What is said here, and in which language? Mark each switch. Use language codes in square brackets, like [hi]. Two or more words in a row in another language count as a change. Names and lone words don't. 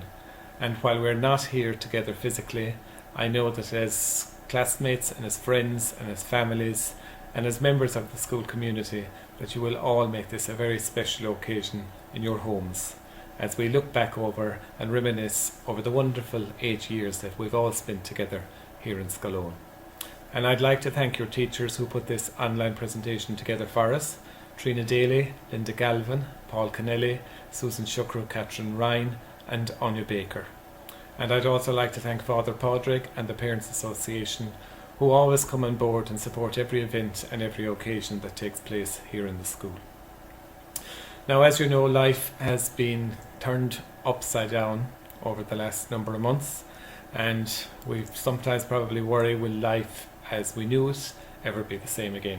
[en] And while we're not here together physically, I know that as classmates and as friends and as families and as members of the school community, that you will all make this a very special occasion in your homes as we look back over and reminisce over the wonderful 8 years that we've all spent together here in Scoil Eoin. And I'd like to thank your teachers who put this online presentation together for us: Triona Daly, Linda Galvin, Paul Kennelly, Susan Sugrue, Ryan and Áine Baker. And I'd also like to thank Fr Pádraig and the Parents Association, who always come on board and support every event and every occasion that takes place here in the school. Now, as you know, life has been turned upside down over the last number of months, and we sometimes probably worry, will life as we knew it ever be the same again?